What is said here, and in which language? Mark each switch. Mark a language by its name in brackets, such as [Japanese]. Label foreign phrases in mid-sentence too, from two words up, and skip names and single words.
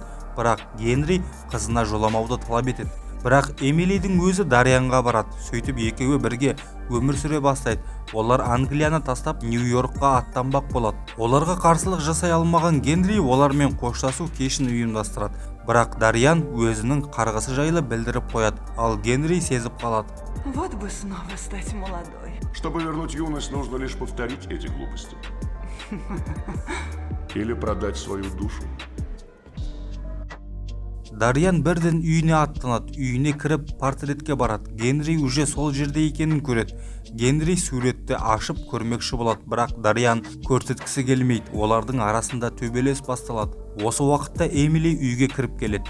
[Kazakh] Бірақ Генри қызына жоламауды талап етеді. Бірақ Эмилидің өзі Дарианға барады. Сөйтіп екеуі бірге өмір сүре бастайды. Олар Англияны тастап Нью-Йоркқа аттанбақ болады. Оларға қарсылық жасай алмаған Генри олармен қоштасу кешін ұйымдастырады. Бірақ Дариан өзінің қарғысы жайлы білдіріп қояды, ал Генри сезіп қалады. [Russian] Вот бы снова стать молодой. Чтобы вернуть юность, нужно лишь повторить эти глупости. Или продать свою душу. [Kazakh] Дариан бірден үйіне аттанады. Үйіне кіріп портретке барады. Генри уже сол жерде екенін көреді. Генри суретті ашып көрмекші болады, бірақ Дариан көрсеткісі келмейді. Олардың арасында төбелес басталады. Осы уақытта Эмили үйге кіріп келеді.